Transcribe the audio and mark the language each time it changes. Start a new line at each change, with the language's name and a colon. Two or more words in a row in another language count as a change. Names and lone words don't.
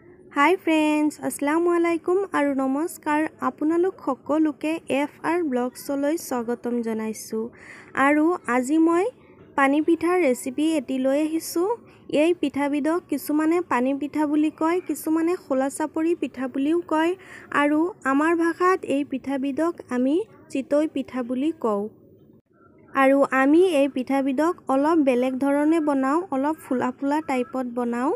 English: Hi friends
Arabic: السلام عليكم
Assamese: আৰু নমস্কাৰ আপোনালোক সকলোকে FR ব্লগছলৈ স্বাগতম জনাইছো আৰু আজি মই পানী পিঠাৰ ৰেচিপি এটি লৈ আহিছো। এই পিঠাবিধক কিছুমানে পানী পিঠা বুলি কয়, কিছুমানে খোলা চাপৰি পিঠা বুলিও কয় আৰু আমাৰ ভাষাত এই পিঠাবিধক আমি চিতৈ পিঠা বুলি কওঁ। আৰু আমি এই পিঠাবিধক অলপ বেলেগ ধৰণে বনাও, অলপ ফুলা ফুলা টাইপত বনাও।